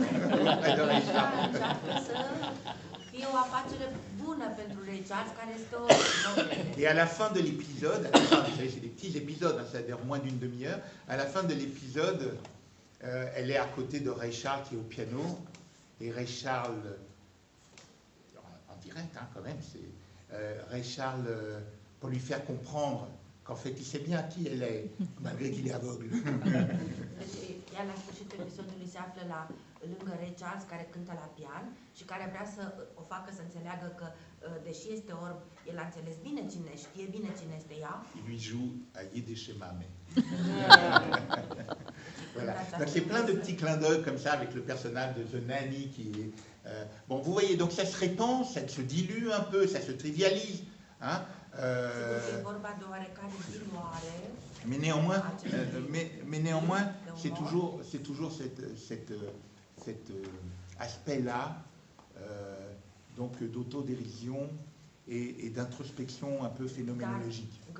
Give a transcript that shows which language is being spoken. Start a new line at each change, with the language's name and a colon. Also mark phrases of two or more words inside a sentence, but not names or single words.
French: Et à la fin de l'épisode, vous savez, c'est des petits épisodes, hein, c'est-à-dire moins d'une demi-heure, à la fin de l'épisode, elle est à côté de Ray Charles qui est au piano, et Ray Charles, en direct hein, quand même, Ray Charles, pour lui faire comprendre qu'en fait il sait bien qui elle est, malgré qu'il est aveugle.
Romanian: Ea la sfârșitul episodului se află lângă Ray Charles, care cântă la pian și care vrea să o facă să înțeleagă că, deși este orb, el a înțeles bine cine, știe bine cine este ea.
French: Il lui joue à Yiddish Mame. Voilà. Donc c'est plein de petits clins d'œil comme ça avec le personnage de The Nanny qui est... bon, vous voyez, donc ça se répand, ça se dilue un peu, ça se trivialise. Hein, mais néanmoins, c'est toujours cet aspect-là, donc d'autodérision et d'introspection un peu phénoménologique.